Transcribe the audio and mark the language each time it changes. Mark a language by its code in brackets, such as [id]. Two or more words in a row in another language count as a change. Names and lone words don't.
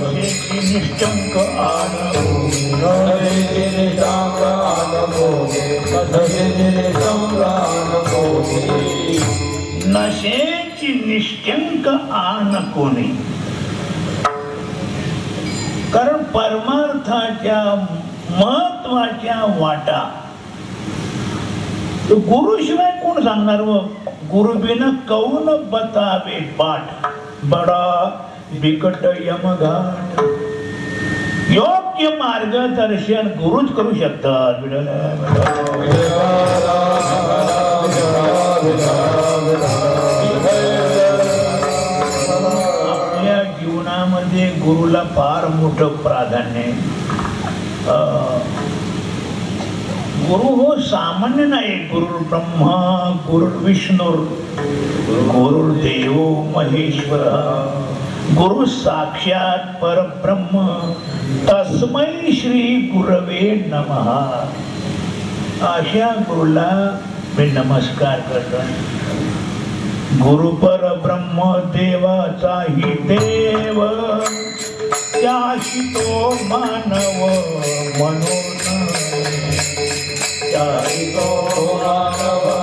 [mr] शेती निष्ठंक आन नशेची निष्ठ्यंक आण कोणी. कारण परमार्थाच्या महत्वाच्या वाटा गुरुशिवाय कोण सांगणार. [hi] व गुरुबिन कौन बतावे पाठ बडा बिकट यमघाट. [mr] योग्य मार्गदर्शन गुरुच करू शकतात. आपल्या जीवनामध्ये गुरुला फार मोठं प्राधान्य आहे. गुरु हो सामान्य नाही. [sa] गुरु ब्रह्मा गुरु विष्णू गुरुदेव महेश्वर गुरु साक्षात परब्रह्म तस्मै श्री गुरवे नमः. [mr] अशा गुरुला मी नमस्कार करतो. गुरु परब्रह्म देवाचाही देव त्याशी तो मानव म्हणून त्याशी तो मानव